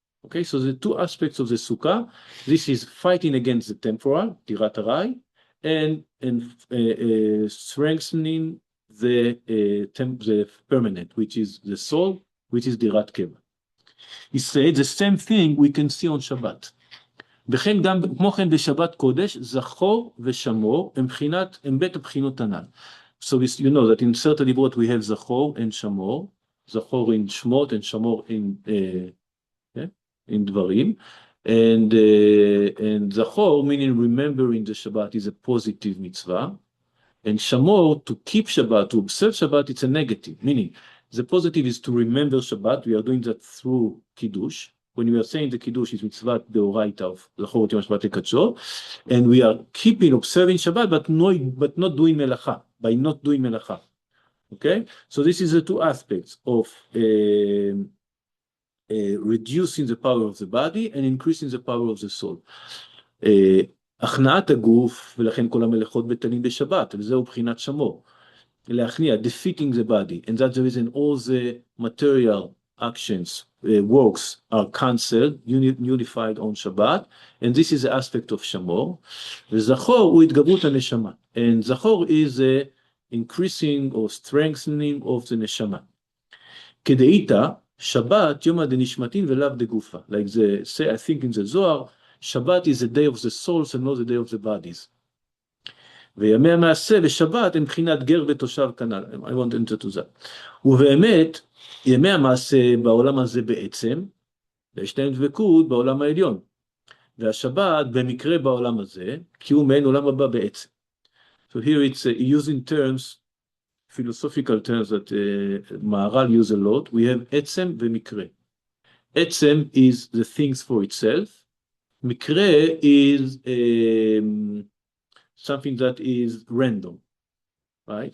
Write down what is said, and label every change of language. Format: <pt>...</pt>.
<en>Okay, so the two aspects of the sukkah, this is fighting against the temporal, dirat arai, and strengthening the permanent, which is the soul, which is dirat keva. He said the same thing we can see on Shabbat.</en> <he>וכן גם, כמו כן בשבת קודש, זכור ושמור הם בית הבחינות הנ"ל.</he> <en>So you know that in certain dibrot we have zachor and shamor, zachor in shmot and shamor in dvarim, and zachor meaning remembering the Shabbat is a positive mitzvah, and shamor to keep Shabbat, to observe Shabbat, it's a negative, meaning the positive is to remember Shabbat. We are doing that through kiddush. When we are saying the kiddush is mitzvah deoraita of zachor yom Shabbat lekadshor, and we are observing Shabbat, but not doing melacha. By not doing melacha. Okay? So this is the two aspects of reducing the power of the body and increasing the power of the soul.</en> <he>הכנעת הגוף, ולכן כל המלאכות בטלים בשבת, וזהו בחינת שמור.</he> <en>להכניע, defeating the body, and that's the reason all the material actions, works are cancelled, unified on Shabbat, and this is the aspect of Shamor.</en> <he>וזכור הוא התגברות הנשמה,</he> <en>and זכור is the increasing or strengthening of the neshama.</en> <he>כדאיתא, Shabbat יומא דנשמתין ולאו דגופה.</he> <en>Like they say, I think in the Zohar, Shabbat is the day of the souls and not the day of the bodies.</en> <he>וימי המעשה ושבת הם בחינת גר ותושב כנ"ל.</he> <en>I won't enter to that.</en> <he>ובאמת, ימי המעשה בעולם הזה בעצם, ויש להם דבקות בעולם העליון. והשבת במקרה בעולם הזה, כי הוא מעין עולם הבא בעצם.</he> <en>So here it's using terms, philosophical terms that Maharal use a lot. We have עצם ומקרה. עצם is the things for itself, Mikre is something that is random, right?</en>